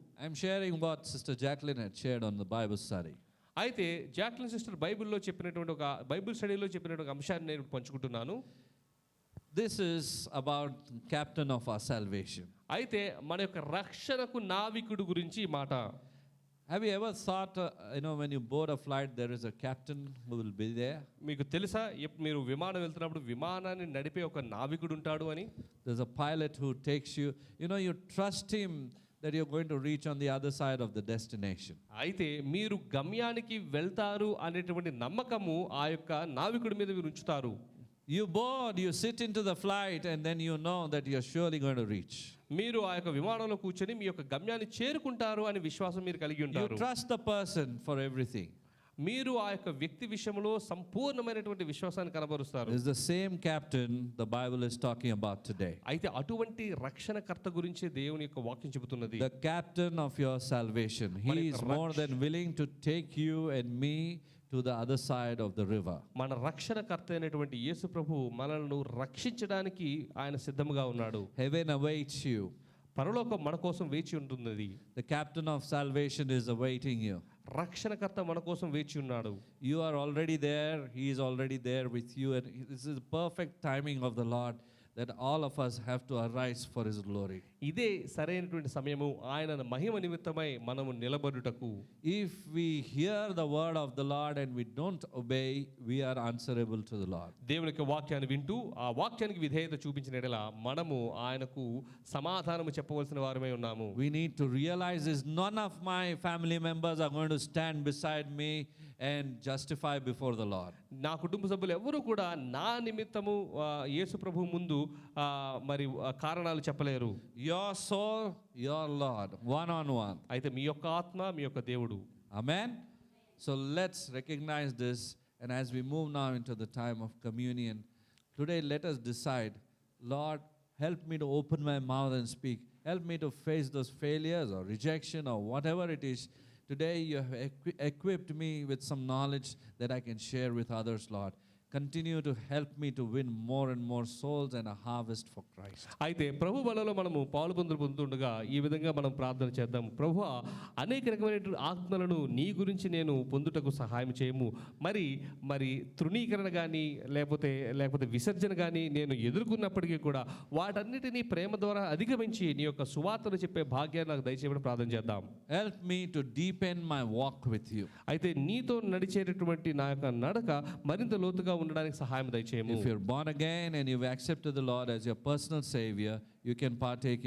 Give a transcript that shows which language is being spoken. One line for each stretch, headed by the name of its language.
English: I'm sharing what Sister Jacqueline had shared on the Bible study.
Telugu: అయితే Jacqueline sister బైబిల్లో చెప్పినటువంటి ఒక Bible స్టడీలో చెప్పినటువంటి ఒక అంశాన్ని నేను పంచుకుంటున్నాను.
English: This is about captain of our salvation.
Telugu: అయితే మన యొక్క రక్షణకు నావికుడు గురించి ఈ మాట.
English: Have you ever thought, when you board a flight, there is a captain who will be there?
Telugu: మీకు తెలుసా, మీరు విమానం వెళ్తున్నప్పుడు విమానాన్ని నడిపే ఒక నావికుడు ఉంటాడు అని?
English: There's a pilot who takes you, you trust him that you're going to reach on the other side of the destination.
Telugu: అయితే మీరు గమ్యానికి వెళ్తారు అనేటువంటి నమ్మకము ఆ యొక్క నావికుడి మీద మీరు ఉంచుతారు.
English: You board, you sit into the flight, and then you know that you're surely going to reach.
Telugu: మీరు ఆ యొక్క విమానంలో కూర్చొని మీ యొక్క గమ్యాన్ని చేరుకుంటారు అనే విశ్వాసం మీరు కలిగి
English: You
Telugu: ఉంటారు.
English: trust the person for everything.
Telugu: మీరు ఆ యొక్క వ్యక్తి విషయంలో సంపూర్ణమైనటువంటి విశ్వాసాన్ని కనబరుస్తారు.
English: It's the same captain the Bible is talking about today.
Telugu: అయితే అటువంటి రక్షణకర్త గురించి దేవుని యొక్క వాక్యం చెబుతున్నది.
English: The captain of your salvation. He is more than willing to take you and me to the other side of the river.
Telugu: మన రక్షణకర్త అయినటువంటి యేసు ప్రభు మనల్ని రక్షించడానికి ఆయన సిద్ధంగా ఉన్నాడు.
English: Heaven awaits you.
Telugu: పరలోకం మన కోసం వేచి ఉంటున్నది.
English: The captain of salvation is awaiting you.
Telugu: రక్షణకర్త మన కోసం వేచి ఉన్నాడు.
English: You are already there. He is already there with you. And this is the perfect timing of the Lord that all of us have to arise for His glory.
Telugu: ఇదే సరైనటువంటి సమయము ఆయన మహిమ నిమిత్తమై మనము నిలబడుటకు.
English: If we hear the word of the Lord and we don't obey, we are answerable to the Lord.
Telugu: దేవుని యొక్క వాక్యాన్ని వింటూ ఆ వాక్యానికి విధేయత చూపించిన ఎడల మనము ఆయనకు సమాధానము చెప్పవలసిన వారమై ఉన్నాము.
English: We need to realize this. None of my family members are going to stand beside me and justify before the Lord.
Telugu: నా కుటుంబ సభ్యులు ఎవరు కూడా నా నిమిత్తము యేసు ప్రభు ముందు మరి కారణాలు చెప్పలేరు.
English: Your soul, your Lord, one on one.
Telugu: అయితే మీ యొక్క ఆత్మ మీ యొక్క దేవుడు.
English: Amen. So let's recognize this, and as we move now into the time of communion, today let us decide, Lord, help me to open my mouth and speak. Help me to face those failures or rejection or whatever it is. Today you have equipped me with some knowledge that I can share with others, Lord. Continue to help me to win more and more souls and a harvest for Christ.
Telugu: అయితే ప్రభు బలలో మనము పొందుతుండగా ఈ విధంగా మనం ప్రార్థన చేద్దాం. ప్రభువా, అనేక రకమైన ఆత్మలను నీ గురించి నేను పొందుటకు సహాయం చేయము. మరి తృణీకరణ కానీ లేకపోతే విసర్జన కానీ నేను ఎదుర్కొన్నప్పటికీ కూడా వాటన్నిటినీ ప్రేమ ద్వారా అధిగమించి నీ యొక్క సువార్తను చెప్పే భాగ్యాన్ని నాకు దయచేయమని ప్రార్థన చేద్దాం.
English: Help me to deepen my walk with you.
Telugu: అయితే నీతో నడిచేటటువంటి నా యొక్క నడక మరింత లోతుగా ఉండడానికి సహాయం దయచేయము.
English: If you're born again and you've accepted the Lord as your personal Savior, you can partake in